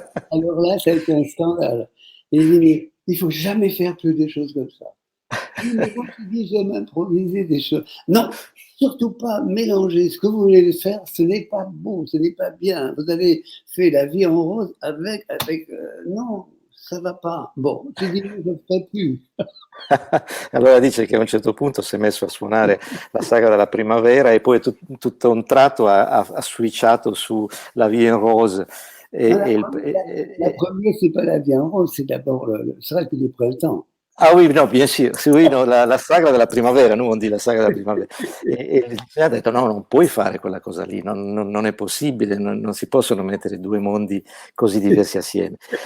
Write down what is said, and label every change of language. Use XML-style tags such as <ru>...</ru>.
<fr>Alors là, ça a été un scandale. Et il dit, mais il faut jamais faire plus des choses comme ça. Mais quand tu dis j'aime improviser des choses, non, surtout pas mélanger ce que vous voulez faire, ce n'est pas beau, ce n'est pas bien. Vous avez fait la vie en rose avec non, ça va pas. Bon, tu dis je ne ferai plus.</fr> <it>Allora dice che a un certo punto si è messo a suonare la sagra della primavera e poi tutto un tratto ha switchato su la Vie en Rose.</it> <fr>La première, c'est pas la vie en rose, c'est d'abord le Sacre du printemps. Ah oui, no, bien sûr, sì, oui, no,</fr> <it>la sagra della primavera,</it> <fr>nous on dit la sagra della primavera.</fr> <it>E il liceo ha detto no, non puoi fare quella cosa lì, non è possibile, non si possono mettere due mondi così diversi assieme.</it>